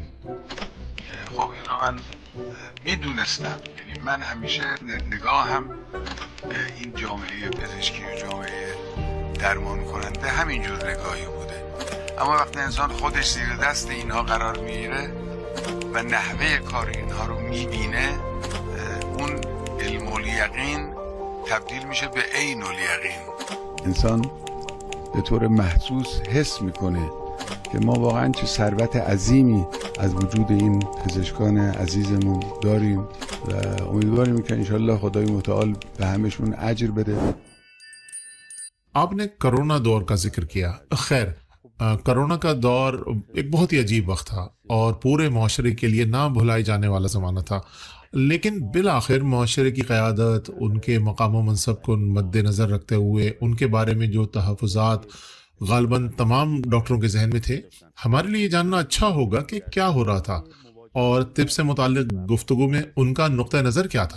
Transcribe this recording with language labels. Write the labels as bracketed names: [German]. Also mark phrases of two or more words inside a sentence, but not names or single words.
[Persian] خب اینو من میدونستم، یعنی من همیشه نگاهم این جامعه پزشکی و جامعه درمان کننده همینجور نگاهی بوده، اما وقتی انسان خودش زیر دست اینها قرار میگیره و نحوه کار اینها رو میبینه، اون علم الیقین تبدیل میشه به عین الیقین. انسان به طور محسوس حس میکنه که ما واقعا چه ثروت عظیمی از وجود این پزشکان عزیزمون داریم و امیدواریم که انشالله خدای متعال به همشون اجر بده. [Urdu] آپ نے کرونا دور کا ذکر کیا۔ خیر، کرونا کا دور ایک بہت ہی عجیب وقت تھا اور پورے معاشرے کے لیے نہ بھلائی جانے والا زمانہ تھا، لیکن بالآخر معاشرے کی قیادت ان کے مقام و منصب کو مد نظر رکھتے ہوئے ان کے بارے میں جو تحفظات غالباً تمام ڈاکٹروں کے ذہن میں تھے، ہمارے لیے یہ جاننا اچھا ہوگا کہ کیا ہو رہا تھا اور طب سے متعلق گفتگو میں ان کا نقطہ نظر کیا تھا۔